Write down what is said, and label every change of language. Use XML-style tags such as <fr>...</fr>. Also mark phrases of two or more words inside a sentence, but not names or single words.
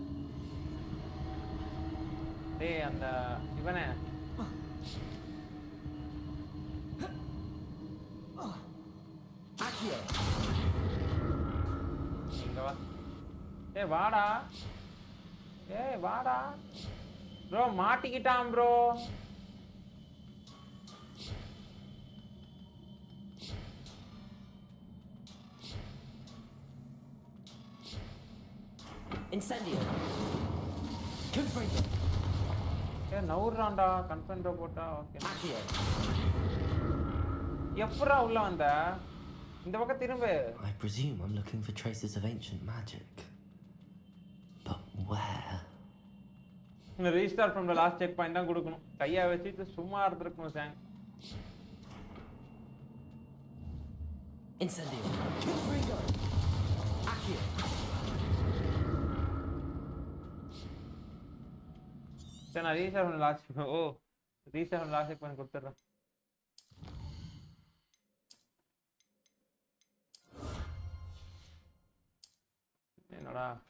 <ta>டேய் அந்த இவனே இங்க வா. ஏய் வாடா. ஏய் வாடா. ப்ரோ மாட்டிக்கிட்டான் ப்ரோ.</ta> <la>Incendio. Confringo.</la> <ta>ஏய் நவுறான்டா கன்ஃபென்டோ போட்டா. ஓகே. எப்பறா உள்ள வந்த? இந்த பக்கம் திரும்ப.</ta> <en>I presume I'm looking for traces of ancient magic. But where?</en> <ta>இந்த</ta> <en>restart from the last checkpoint</en> <ta>தான் கொடுக்கணும். கையா வச்சிட்டு சும்மா இருந்திருக்கணும் சாங்.</ta> <la>Incendio. Confringo. Accio.</la> <ta>சரி நான்</ta> <en>restart from last restart from last checkpoint</en> <ta>கொடுத்துறேன். என்னடா</ta>